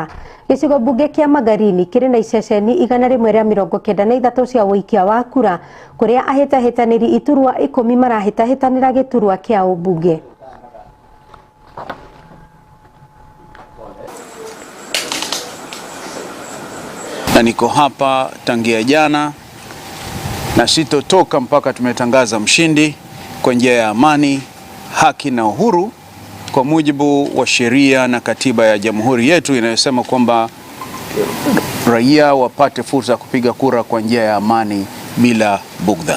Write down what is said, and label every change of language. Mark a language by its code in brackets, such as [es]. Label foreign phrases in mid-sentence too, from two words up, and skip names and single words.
[ki] Gĩcigo mbunge kĩa Magarini kĩrĩ na iceceni 193 cia ũikia wa kura kũrĩa ahĩtahĩtanĩri iturwa 10 marahĩtahĩtanĩra gĩturwa kĩa ũmbunge. [sw] Na niko hapa tangia jana na sitotoka mpaka tumetangaza mshindi kwa njia ya amani, haki na uhuru kwa mujibu wa sheria na katiba ya jamhuri yetu inayosema kwamba raia wapate fursa ya kupiga kura kwa njia ya amani bila bugdha.